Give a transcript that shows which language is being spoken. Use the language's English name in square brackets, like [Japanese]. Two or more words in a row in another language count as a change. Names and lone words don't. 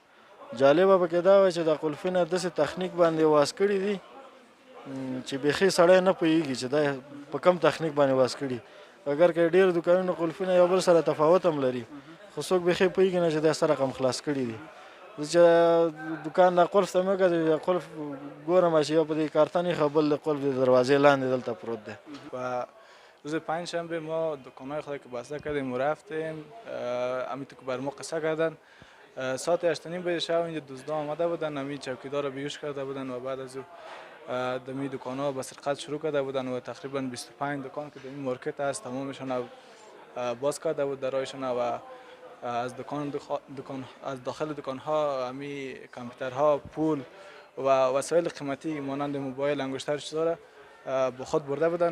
[Pashto] جالبه پکې دا وه چې دا قلفونه داسې تخنیک باندې واس کړي دي چې بیخي سړی نه پوهېږي چې دا په کوم تخنیک باندې واس کړي. اگر که ډېر دوکانونه قلفونه یو بل سره تفاوت هم لري، خو څوک بیخي پوهېږي نه چې دا څه رقم خلاص کړي دي. زه چې دوکان دا قلف ته مې وکتل، قلف ګورم چې یو په دې کارتن ایښی، بل د قلف د دروازې لاندې دلته پروت دی. [Persian] و روز پنجشنبه ما دکانهای خود که بسته کردیم و رفتیم، همینطور که بر ما قصه کردن. ساعت 8:30 بجه شب اینجا دزدا آمده بودن، همین چوکیدار رو بیهوش کرده بودن و بعد از او دمی دکان ها به سرقت شروع کرده بودن و تقریبا 25 دکان که دمی مارکت هست تمامشان باز کرده بود درایشان و از از داخل دکان ها همی کامپیوترها، پول و وسایل قیمتی مانند موبایل، انگشتر چیزا با خود برده بودن.